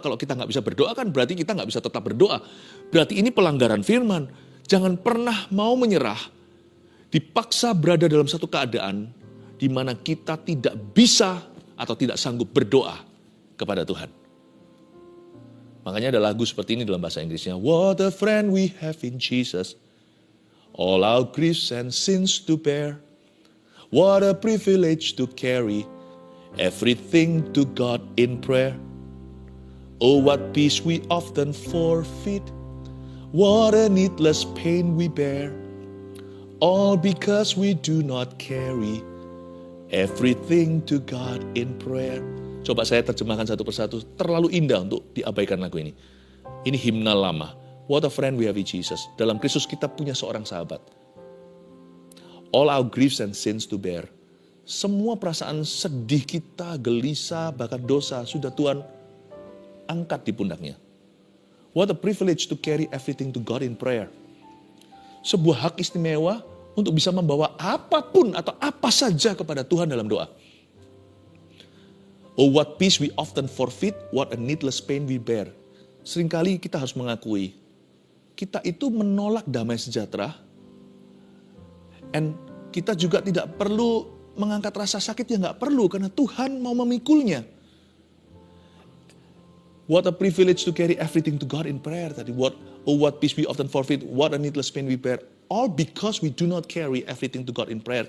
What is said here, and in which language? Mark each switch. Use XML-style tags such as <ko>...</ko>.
<id>Kalau kita nggak bisa berdoa kan berarti kita nggak bisa tetap berdoa. Berarti ini pelanggaran firman. Jangan pernah mau menyerah, dipaksa berada dalam satu keadaan di mana kita tidak bisa atau tidak sanggup berdoa kepada Tuhan. Makanya ada lagu seperti ini dalam bahasa Inggrisnya.</id> <en>What a friend we have in Jesus. All our griefs and sins to bear. What a privilege to carry everything to God in prayer. Oh, what peace we often forfeit. What a needless pain we bear. All because we do not carry everything to God in prayer.</en> <id>Coba saya terjemahkan satu persatu, terlalu indah untuk diabaikan lagu ini. Ini himnal lama.</id> <en>What a friend we have in Jesus.</en> <id>Dalam Kristus kita punya seorang sahabat.</id> <en>All our griefs and sins to bear.</en> <id>Semua perasaan sedih kita, gelisah, bahkan dosa, sudah Tuhan angkat di pundaknya.</id> <en>What a privilege to carry everything to God in prayer.</en> <id>Sebuah hak istimewa untuk bisa membawa apapun atau apa saja kepada Tuhan dalam doa.</id> <en>Oh, what peace we often forfeit, what a needless pain we bear.</en> <id>Seringkali kita harus mengakui, kita itu menolak damai sejahtera, and kita juga tidak perlu mengangkat rasa sakit yang nggak perlu, karena Tuhan mau memikulnya.</id> <en>What a privilege to carry everything to God in prayer. Tadi, what peace we often forfeit, what a needless pain we bear. All because we do not carry everything to God in prayer.</en>